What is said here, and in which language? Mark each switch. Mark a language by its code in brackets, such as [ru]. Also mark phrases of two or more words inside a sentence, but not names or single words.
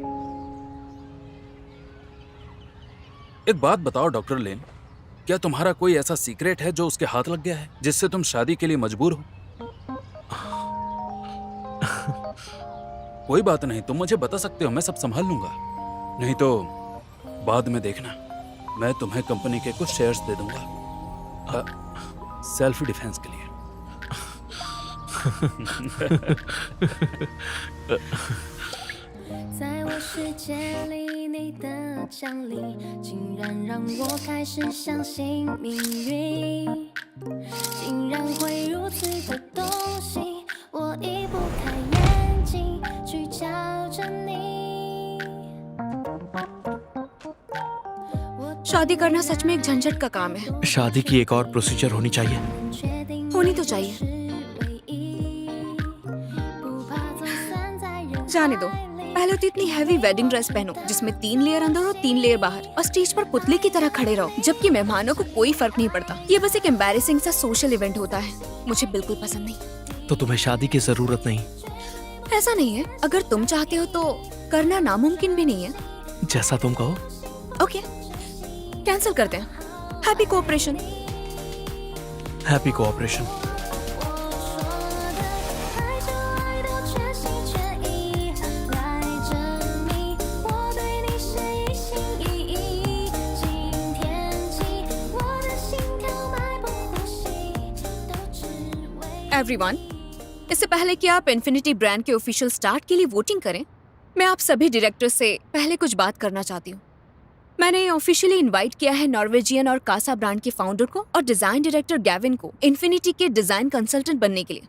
[hi] एक बात बताओ डॉक्टर लेन, क्या तुम्हारा कोई ऐसा सीक्रेट है जो उसके हाथ लग गया है जिससे तुम शादी के लिए मजबूर हो? कोई बात नहीं, तुम मुझे बता सकते हो, मैं सब संभाल लूंगा। नहीं तो बाद में देखना, मैं तुम्हें कंपनी के कुछ शेयर्स दे दूंगा [en] self defense [hi] के लिए। [zh] 在我世界里，你的降临竟然让我开始相信命运，竟然会如此的动心，我移不开眼睛去瞧着你。 [hi] शादी करना सच में एक झंझट का काम है। शादी की एक और प्रोसीजर होनी चाहिए। होनी तो चाहिए। जाने दो, पहले तो इतनी [en] heavy wedding dress [hi] पहनो जिसमें 3 लेयर अंदर और 3 लेयर बाहर, और स्टेज पर पुतले की तरह खड़े रहो जबकि मेहमानों को कोई फर्क नहीं पड़ता। ये बस एक एम्बैरेसिंग सा [en] social event [hi] होता है, मुझे बिल्कुल पसंद नहीं। तो तुम्हें शादी की जरूरत नहीं? ऐसा नहीं है, अगर तुम चाहते हो तो करना नामुमकिन भी नहीं है। जैसा तुम कहो। ओके, कैंसिल करते हैं। [en] happy cooperation. happy cooperation. [zh] 我说的爱就爱到全心全意来证明我对你是一心一意。今天起，我的心跳脉搏呼吸都只为 [hi] एवरीवन, इससे पहले कि आप इन्फिनिटी ब्रांड के [en] official start [hi] के लिए वोटिंग करें, मैं आप सभी डायरेक्टर से पहले कुछ बात करना चाहती हूँ। मैंने [en] officially invite [hi] किया है नॉर्वेजियन और कासा ब्रांड के फाउंडर को और [en] design director [hi] गैविन को इन्फिनिटी के [en] design consultant [hi] बनने के लिए।